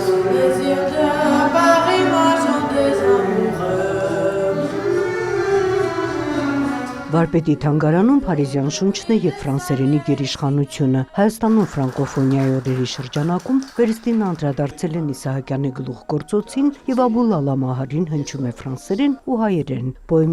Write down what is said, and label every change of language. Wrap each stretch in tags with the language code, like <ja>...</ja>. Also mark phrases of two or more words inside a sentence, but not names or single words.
<fr>Les yeux de Paris, moi sont des amoureux.</fr> <hy>Վարպետի թանգարանում Փարիզյան շունչն է և ֆրանսերենի գերիշխանությունը։ Հայաստանում ֆրանկոֆոնիայի օրերի շրջանակում վերստին անդրադարձել են Իսահակյանի գլուխգործոցին և Աբուլ Ալա Մահարին հնչում է ֆրանսերեն ու հայերեն։ Պոեմի</hy>